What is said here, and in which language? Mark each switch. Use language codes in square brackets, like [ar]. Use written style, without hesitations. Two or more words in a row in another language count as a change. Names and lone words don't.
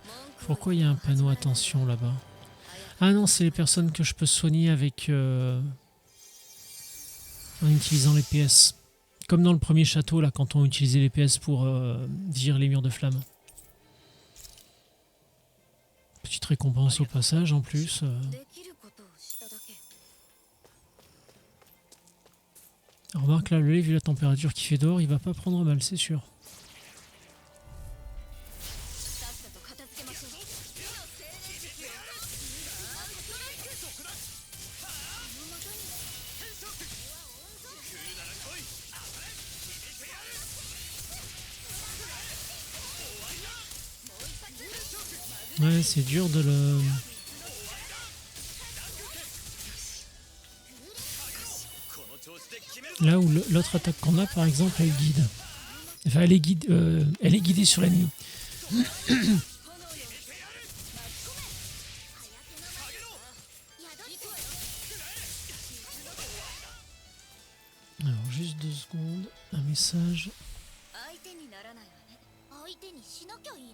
[fr] Pourquoi il y a un panneau attention là-bas? Ah non, c'est les personnes que je peux soigner avec en utilisant les PS. Comme dans le premier château, là, quand on utilisait les PS pour virer les murs de flammes. Petite récompense au passage en plus. [ja] できることをしただけ。 [fr] Remarque là, le lait, vu la température qu'il fait dehors, il va pas prendre mal, c'est sûr. [ja] さっさと片付けましょう。火の精霊術よ。ストライク。この的に。 [fr] Ouais, c'est dur de le... Là où l'autre attaque qu'on a, par exemple, elle guide. Enfin, elle est guidée sur l'ennemi. Alors, juste 2 secondes. Un message. [ja] 相手にならないわね。相手にしなきゃいいのに。